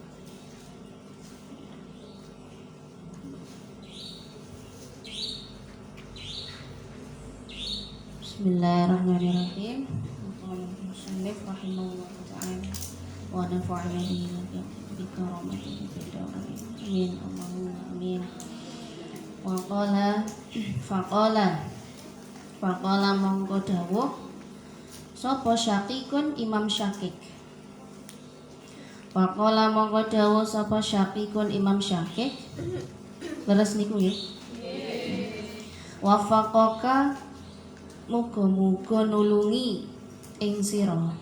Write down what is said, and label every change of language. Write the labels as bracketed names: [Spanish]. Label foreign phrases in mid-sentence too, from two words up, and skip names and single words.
[Arabic] بسم الله الرحمن الرحيم. قال المصنف رحمه الله تعالى ونفعنا به بكراماته في الدارين. آمين. اللهم آمين. وفقال [Javanese] mongko dawuh sapa [Arabic] Syakikun Imam Syakik. [Javanese] Faqala mongko dawuh sapa Syakikun Imam Syakik. Leres niku nggih. [Arabic] وفقك [Javanese] muga-muga nulungi ing sira.